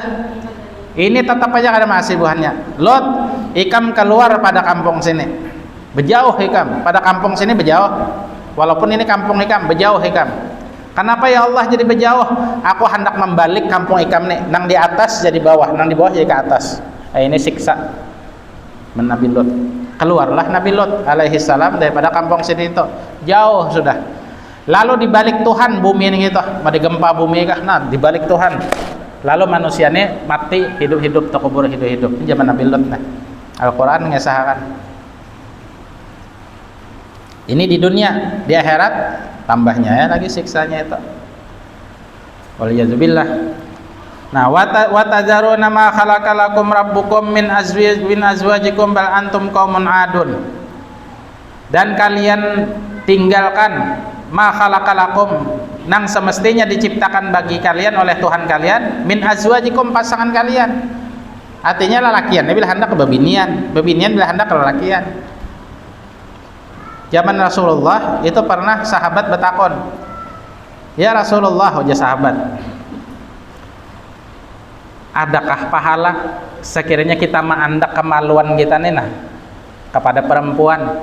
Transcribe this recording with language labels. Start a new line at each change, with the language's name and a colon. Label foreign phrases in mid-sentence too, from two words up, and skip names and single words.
Banjar: Ini tetap aja ada masih buhannya. Lot, ikam keluar pada kampung sini, berjauh ikam pada kampung sini, berjauh. Walaupun ini kampung ikam, berjauh ikam. Kenapa ya Allah jadi berjauh? Aku hendak membalik kampung ikam nih, nang di atas jadi bawah, nang di bawah jadi ke atas.
Indonesian: Ini siksa Nabi Lot.
Banjar: Keluarlah Nabi Lot alaihi salam daripada kampung sini itu, jauh sudah.
Indonesian: Lalu dibalik Tuhan bumi ini gitu, mau digempa bumi kah? Nah, dibalik Tuhan. Lalu manusianya mati, hidup-hidup, terkubur hidup-hidup. Ini zaman Nabi Lot. Nah, Al-Quran mengesahkan. Ini di dunia, di akhirat tambahnya ya lagi siksanya itu. Waliyadzubillah. Nah,
Arabic: وتذرون ما خلق لكم ربكم من أزواجكم بل أنتم قوم عادون.
Indonesian: Dan kalian tinggalkan
Arabic: ما خلق لكم,
Indonesian: nang semestinya diciptakan bagi kalian oleh Tuhan kalian,
Arabic: من أزواجكم,
Indonesian: pasangan kalian.
Banjar: Artinya lelakian, dia bila hendak ke bebinian, bebinian bila hendak ke lelakian. Zaman Rasulullah itu pernah sahabat bertakon, ya Rasulullah, ujar sahabat, adakah pahala sekiranya kita mengandak kemaluan kita nih nah kepada perempuan?